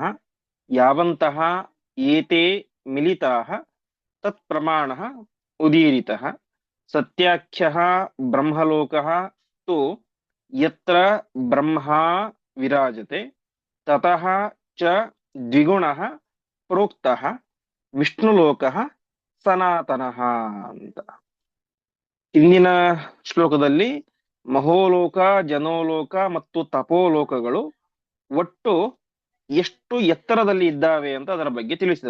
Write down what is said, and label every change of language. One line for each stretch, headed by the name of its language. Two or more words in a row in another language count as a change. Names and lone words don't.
Sanskrit: ಯಾವಂತಹ ಏತೆ ಮಿಲಿತಾಃ ತತ್ ಪ್ರಮಾಣಃ ಉದೀರಿತಃ ಸತ್ಯಾಖ್ಯಃ ಬ್ರಹ್ಮಲೋಕಃ ತು ಯತ್ರ ಬ್ರಹ್ಮಾ ವಿರಾಜತೆ ತತಃ ಚ ದ್ವಿಗುಣಃ ಪ್ರೋಕ್ತಃ ವಿಷ್ಣುಲೋಕಃ ಸನಾತನಃ ಅಂತ.
Kannada: ಇಂದಿನ ಶ್ಲೋಕದಲ್ಲಿ ಮಹೋಲೋಕ, ಜನೋಲೋಕ ಮತ್ತು ತಪೋಲೋಕಗಳು ಒಟ್ಟು ಎಷ್ಟು ಎತ್ತರದಲ್ಲಿ ಇದ್ದಾವೆ ಅಂತ ಅದರ ಬಗ್ಗೆ ತಿಳಿಸಿದರು.